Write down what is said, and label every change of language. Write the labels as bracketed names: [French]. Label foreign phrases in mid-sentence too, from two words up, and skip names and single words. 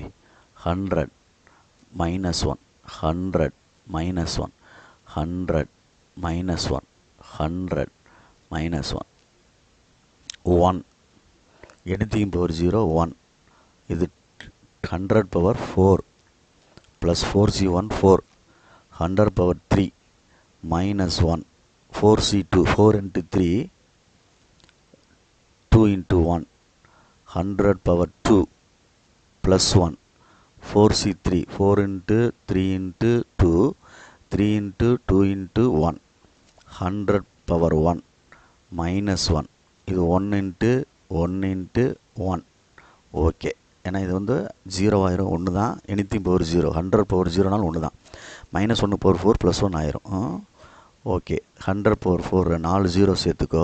[English] 100 minus 1, 100 minus 1, 100 minus 1, 100 minus 1 1, anything power 0 1. இது 100 power 4 plus 4C1 4, 100 power 3 minus 1, 4C2 4 into 3 2 into 1, 100 power 2 plus 1, 4C3 4 into 3 into 2 3 into 2 into 1, 100 power 1 minus 1. இது 1 into 1 into 1. [Tamil] ஓகே, ஏன்னா இது வந்து 0 ஆயிரும். 1 தான், [English] anything power [Tamil] 0. 100 பவர் 0நாலும் 1 தான். -1 பவர் 4 + 1 ஆயிரும். ஓகே, 100 பவர் 4 4 0 சேர்த்துக்கோ.